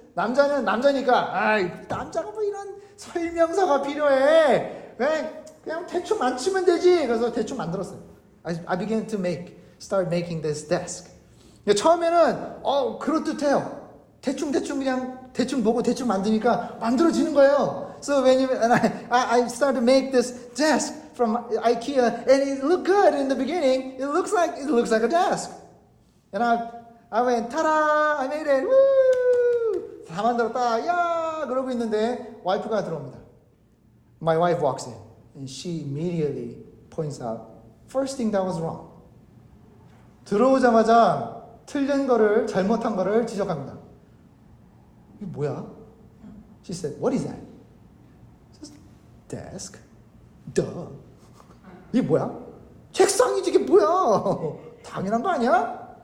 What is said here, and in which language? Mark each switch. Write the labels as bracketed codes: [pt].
[ko] 남자는 남자니까, 남자가 뭐 이런 설명서가 필요해. 그냥 대충 만지면 되지. 그래서 대충 만들었어요. [en] I began to start making this desk. [ko] 처음에는 그럴듯해요. 대충 그냥 대충 보고 대충 만드니까 만들어지는 거예요. [en] So I started to make this desk from IKEA, and it looked good in the beginning. It looks like a desk. And I went, ta-da! I made it. [ko] Woo! 다 만들었다. 야! 그러고 있는데 와이프가 들어옵니다. [en] My wife walks in, and she immediately points out first thing that was wrong. [ko] 들어오자마자 틀린 거를, 잘못한 거를 지적합니다. 이게 뭐야? [en] She said, what is that? I said, desk. Duh. 이게 뭐야? [ko] 책상이지 이게 뭐야? 당연한 거 아니야?